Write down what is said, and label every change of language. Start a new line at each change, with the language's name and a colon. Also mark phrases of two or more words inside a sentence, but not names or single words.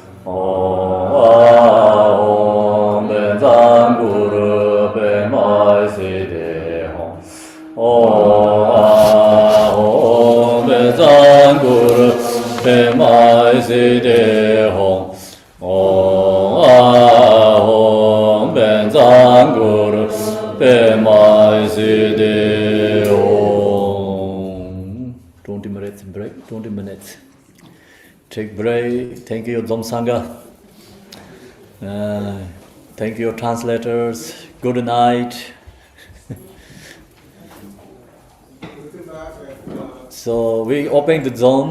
Sanskrit: Om Be Zang Gu Re Be Ma Si De Hong Om Be Zang Gu Re Be Ma Si De Hong Om Ben Zang Gu Re Be Ma Si De Hong.
English: 20 minutes break, 20 minutes. Take break. Thank you, Dzom Sangha. Thank you, translators. Good night. So we open the zone.